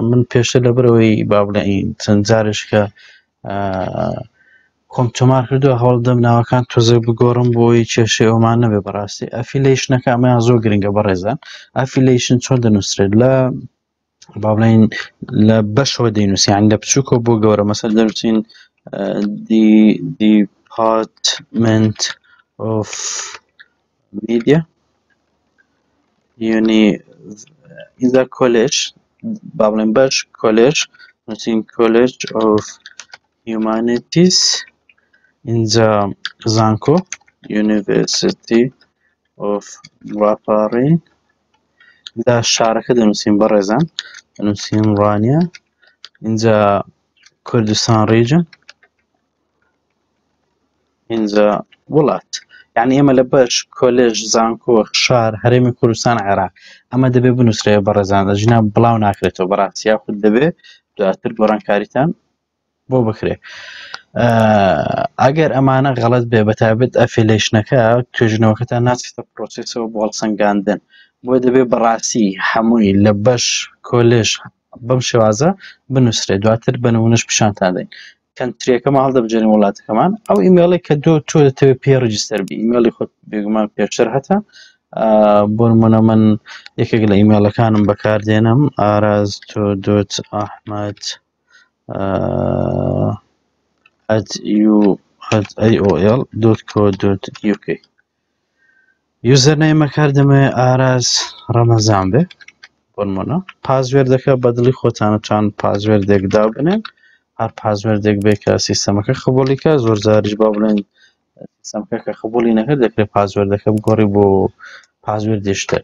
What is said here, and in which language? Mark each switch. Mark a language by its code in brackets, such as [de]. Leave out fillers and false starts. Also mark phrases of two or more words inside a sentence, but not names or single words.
[ckb] من پێشتر لەبەرەوەی با بڵێن چەند جارێک کە خۆم تۆمار کردووە هەوڵدەم ناوەکان تۆزە بگۆڕم بۆی کێشەی ئەومان نەبێ. بەڕاستی ئەفیلیشنەکە ئەمەیان زۆر گرنگە بەڕێزان. ئەفیلیشن چۆن دەنووسرێت؟ لە با بڵێن لە بەشەوە دەینووسین، یعنی لە بچووکە بۆ گەورە. مەسەڵەن دەنووسین [en] Department of Media in the college، [ckb] با بڵێن بەش کۆلێژ، نووسین [en] College of Humanities in the Zanko University of Raparin. [ckb] دا شارەکە دەنووسین بەڕێزان، دەنووسین ڕانیا [en] in the Kurdistan region in the [ckb] وڵات. یعنی ئێمە لە بەش کۆلێژ زانکۆ شار هەرێمی کوردستان عێراق ئەمە دەبێ بنووسرێ بەڕێزان، ژنا بڵاو ناکرێتەوە بەڕاستی، یاخود دەبێ دواتر گۆڕانکاریتان بۆ بکرێ. ئەگەر ئەمانە غەڵەت بێ بەتایبەت ئەفیلیشنەکە توێژنەوەکەتان ناچێتە پرۆسێسەوە بۆ هەڵسەنگاندن، بۆ دەبێ بەڕاستی هەمووی لە بەش کۆلێژ بەم شێوازە بنووسرێت. دواتر بە نمونەش پیشانتان دەین. کەنتریەکەمان هەڵدەبجێنین وڵاتەکەمان. ئەو ئیمێڵێک کە تۆ دەتەوێت پێ ڕیجستەر بی، ئیمێڵی خۆت بێگومان پێشتر هەتا. بۆ نمونە من یەکێک لە ئیمێڵەکانم بەکاردێنم araz.ahmed@aol.co.uk. یوزەرنێم بەکاردەمێ ئاراز ڕەمەزان بێ بۆ نمونە. پازوێردەکە بەدڵی خۆتانە چەند پازوێردێک دابنێن، هەر پازوێردێک بێ کە سیستەمەکە قبوڵیکە. زۆر جاریش با بڵێن سیستەمەکە کە قبوڵی نەکرد دەکرێت پازوێردەکە بگۆڕی بۆ پازوێردی شتر.